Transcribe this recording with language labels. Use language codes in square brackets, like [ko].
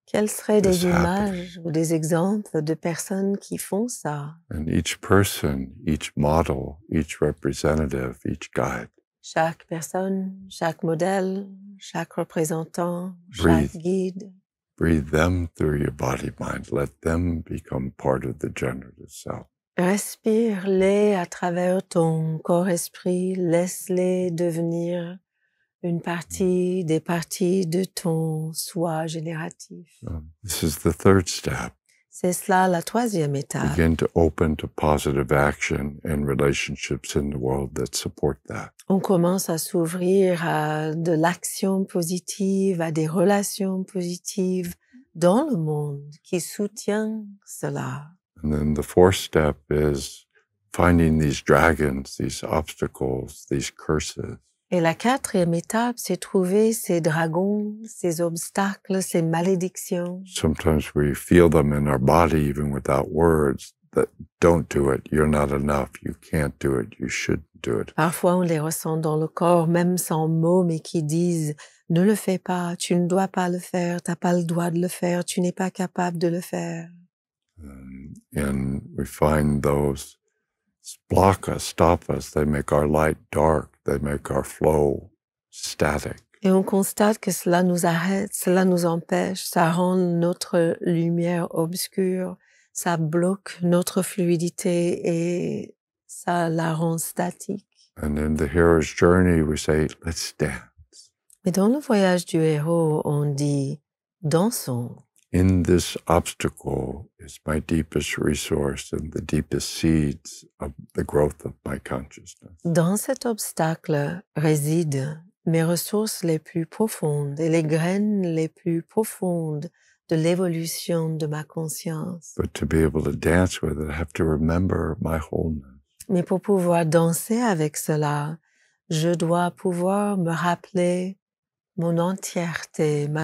[fr] Quels seraient des [en] This happening. [fr] images ou des exemples de personnes qui font ça? [en] And each person, each model, each representative, each guide [fr] Chaque personne, chaque modèle, chaque représentant, [en] Breathe. [fr] chaque guide. [en] breathe them through your body mind. Let them become part of the generative self. [fr] Respire-les à travers ton corps-esprit. Laisse-les devenir des parties de ton soi génératif. [en] This is the third step. [fr] C'est cela la troisième étape. [en] Begin to open to positive action and relationships in the world that support that. [fr] On commence à s'ouvrir à de l'action positive, à des relations positives dans le monde qui soutient cela. [en] And then the fourth step is finding these dragons, these obstacles, these curses. [fr] Et la quatrième étape, c'est trouver ces dragons, ces obstacles, ces malédictions. [en] Sometimes we feel them in our body even without words that don't do it. You're not enough. You can't do it. You shouldn't do it. [fr] Parfois, on les ressent dans le corps, même sans mots, mais qui disent « Ne le fais pas, tu ne dois pas le faire, tu n'as pas le droit de le faire, tu n'es pas capable de le faire. » [en] And we find those block us, stop us. They make our light dark. They make our flow static. [fr] Et on constate que cela nous arrête, cela nous empêche, ça rend notre lumière obscure, ça bloque notre fluidité et ça la rend statique. [en] And in the hero's journey, we say, let's dance. [fr] Mais dans le voyage du héros, on dit « dansons ». [en] In this obstacle is my deepest resource and the deepest seeds of the growth of my consciousness. [fr] Dans cet obstacle résident mes ressources les plus profondes et les graines les plus profondes de l'évolution de ma conscience. [en] But to be able to dance with it, I have to remember my wholeness. [fr] Mais pour pouvoir danser avec cela, je dois pouvoir me rappeler mon entièreté, ma